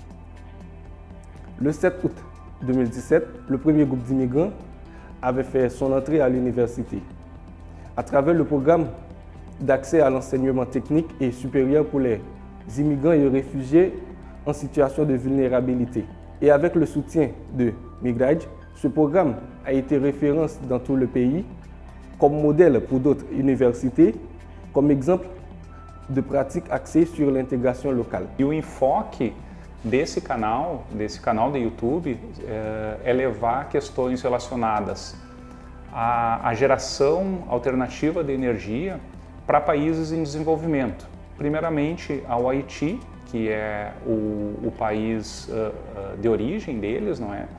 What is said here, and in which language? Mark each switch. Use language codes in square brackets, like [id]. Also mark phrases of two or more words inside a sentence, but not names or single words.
[fr] Le 7 août 2017, le premier groupe d'immigrants avait fait son entrée à l'université à travers le programme d'accès à l'enseignement technique et supérieur pour les immigrants et réfugiés en situation de vulnérabilité. Et avec le soutien de Migrage, ce programme a été référence dans tout le pays comme modèle pour d'autres universités, comme exemple de pratique axée sur l'intégration locale. [pt] E o enfoque desse canal do YouTube, é levar questões relacionadas à geração alternativa de energia para países em desenvolvimento. Primeiramente ao Haiti, que é o país de origem deles, não é?